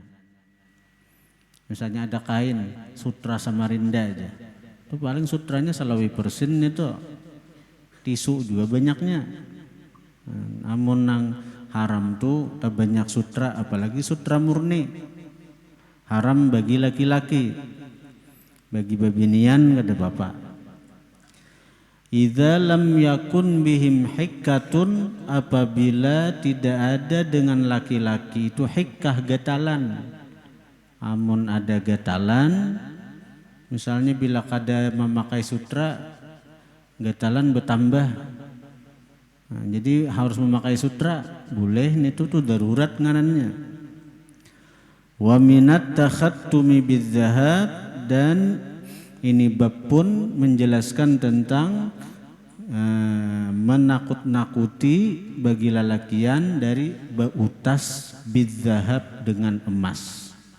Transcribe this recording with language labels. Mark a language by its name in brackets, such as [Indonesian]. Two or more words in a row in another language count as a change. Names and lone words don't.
[Banjar] Misalnya ada kain sutra Samarinda aja, itu paling sutranya salawi persin itu, tisu juga banyaknya. Namun nang haram tuh tak banyak sutra, apalagi sutra murni. Haram bagi laki-laki, bagi babinian kada apa-apa. [Arabic] إذا لم يكن بهم حكة, [Indonesian] apabila tidak ada dengan laki-laki itu hikkah, gatalan. [Banjar] Amun ada gatalan, misalnya bila kada memakai sutra, gatalan bertambah. Nah, jadi harus memakai sutra, boleh itu tuh darurat ngarannya. [Arabic] ومن التختم بالذهب, [Indonesian] dan ini bab pun menjelaskan tentang menakut-nakuti bagi lelakian dari bautas bidzahab dengan emas.